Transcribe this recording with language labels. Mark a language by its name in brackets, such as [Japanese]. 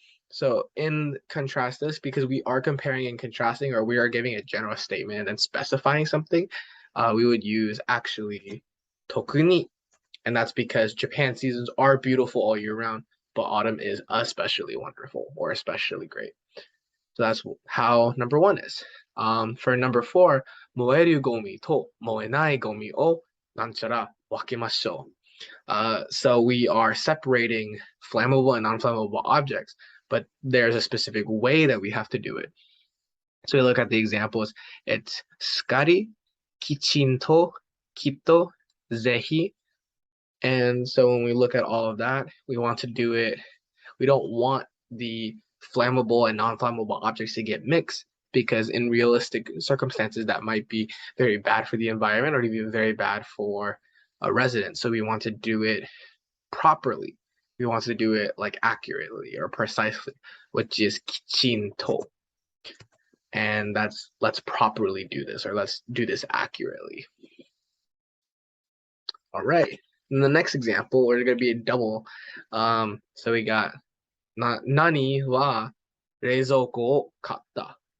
[English] So in contrast this, because we are comparing and contrasting, or we are giving a general statement and specifying something, we would use actually tokuni. And that's because Japan seasons are beautiful all year round, but autumn is especially wonderful or especially great. So that's how number 1 is. For number 4, [Japanese] 燃えるゴミと燃えないゴミをなんちゃら分けましょう. [English] So we are separating flammable and non-flammable objects, but there's a specific way that we have to do it. So we look at the examples. It's しかり、きちんと、きっと、ぜひ, and so when we look at all of that, we want to do it. We don't want the flammable and non-flammable objects to get mixed, because in realistic circumstances, that might be very bad for the environment or even very bad for a resident. So we want to do it properly. We want to do it like accurately or precisely, which is kichinto. And that's, let's properly do this, or let's do this accurately. All right. In the next example, we're going to be a double. So we got [Japanese] 何は冷蔵庫を買った。